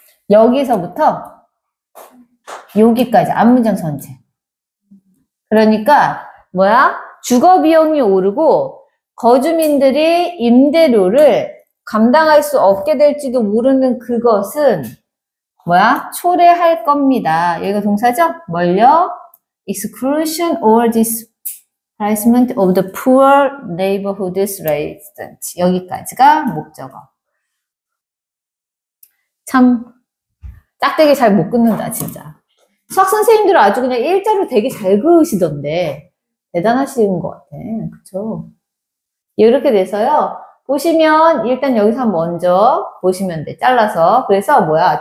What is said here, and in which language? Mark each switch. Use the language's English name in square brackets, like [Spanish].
[Korean] 여기서부터 여기까지 앞문장 전체. 그러니까 뭐야? 주거 비용이 오르고 거주민들이 임대료를 감당할 수 없게 될지도 모르는 그것은 뭐야? 초래할 겁니다. 여기가 동사죠? 뭘요? [English] exclusion or displacement of the poor neighborhood's residents. [Korean] 여기까지가 목적어. 참 짝대기 잘 못 끊는다 진짜. 수학 선생님들은 아주 그냥 일자로 되게 잘 그으시던데 대단하신 것 같아. 그쵸? 이렇게 돼서요. 보시면 일단 여기서 먼저 보시면 돼. 잘라서. 그래서 뭐야?